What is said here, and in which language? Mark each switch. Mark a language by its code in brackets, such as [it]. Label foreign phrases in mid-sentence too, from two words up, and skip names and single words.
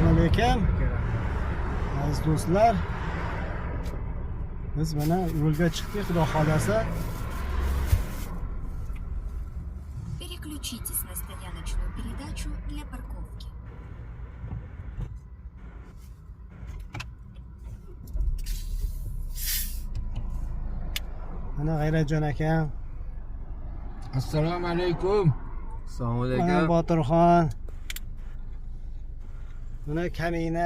[uz] alaykum. Aziz do'stlar, biz mana yo'lga chiqdik, xudo xolasa. [ru] Переключитесь на стояночную передачу для парковки. [uz] Mana G'ayratjon akam. Assalomu alaykum. Assalomu Mana alaykum. Botirxon. Mana kamina.